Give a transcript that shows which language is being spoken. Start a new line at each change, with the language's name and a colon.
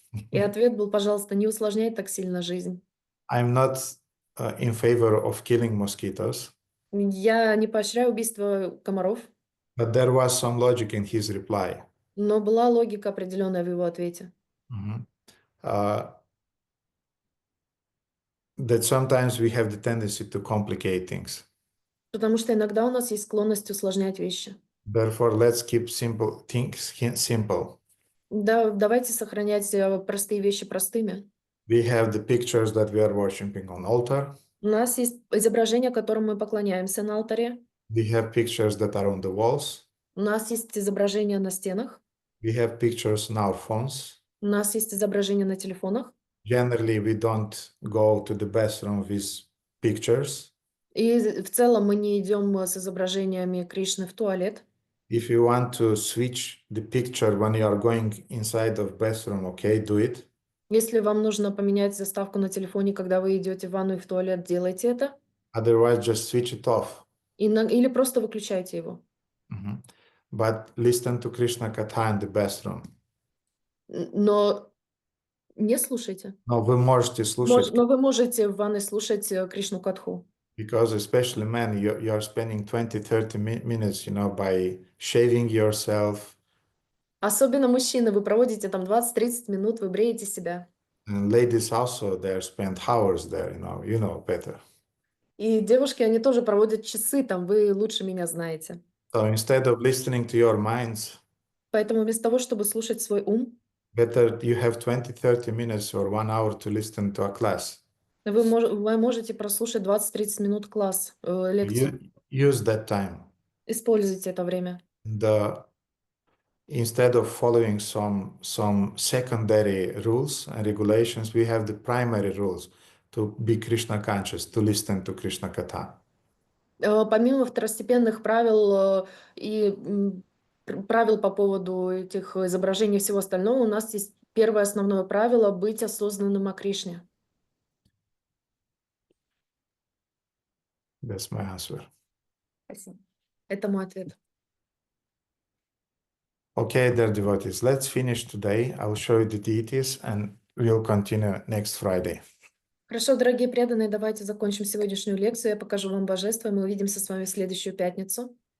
Russian: И ответ был, пожалуйста, не усложняй так сильно жизнь.
English: I'm not in favor of killing mosquitoes.
Russian: Я не поощряю убийство комаров.
English: But there was some logic in his reply.
Russian: Но была логика определенная в его ответе.
English: that sometimes we have the tendency to complicate things.
Russian: Потому что иногда у нас есть склонность усложнять вещи.
English: Therefore, let's keep simple things simple.
Russian: Да, давайте сохранять простые вещи простыми.
English: We have the pictures that we are worshiping on altar.
Russian: У нас есть изображения, которым мы поклоняемся на алтаре.
English: We have pictures that are on the walls.
Russian: У нас есть изображения на стенах.
English: We have pictures on our phones.
Russian: У нас есть изображения на телефонах.
English: Generally, we don't go to the bathroom with pictures.
Russian: И в целом мы не идем с изображениями Кришны в туалет.
English: If you want to switch the picture when you are going inside of bathroom, okay, do it.
Russian: Если вам нужно поменять заставку на телефоне, когда вы идете в ванну и в туалет, делайте это.
English: Otherwise, just switch it off.
Russian: Или просто выключайте его.
English: But listen to Krishna Katha in the bathroom.
Russian: Но не слушайте. Но вы можете слушать. Но вы можете в ванной слушать Кришну Катху.
English: Because especially men, you are spending 20-30 minutes, by shaving yourself.
Russian: Особенно мужчины, вы проводите там 20-30 минут, вы бреете себя.
English: And ladies also, they spend hours there, you know better.
Russian: И девушки, они тоже проводят часы там, вы лучше меня знаете.
English: So instead of listening to your minds,
Russian: поэтому вместо того, чтобы слушать свой ум,
English: better you have 20-30 minutes or 1 hour to listen to a class.
Russian: Вы можете прослушать 20-30 минут класс, лекцию.
English: Use that time.
Russian: Используйте это время.
English: Instead of following some secondary rules and regulations, we have the primary rules to be Krishna conscious, to listen to Krishna Katha.
Russian: Помимо второстепенных правил и правил по поводу этих изображений и всего остального, у нас есть первое основное правило — быть осознанным о Кришне.
English: That's my answer.
Russian: Спасибо. Это мой ответ.
English: Okay, dear devotees, let's finish today. I will show you the deities and we'll continue next Friday.
Russian: Хорошо, дорогие преданные, давайте закончим сегодняшнюю лекцию. Я покажу вам божество, и мы увидимся с вами в следующую пятницу.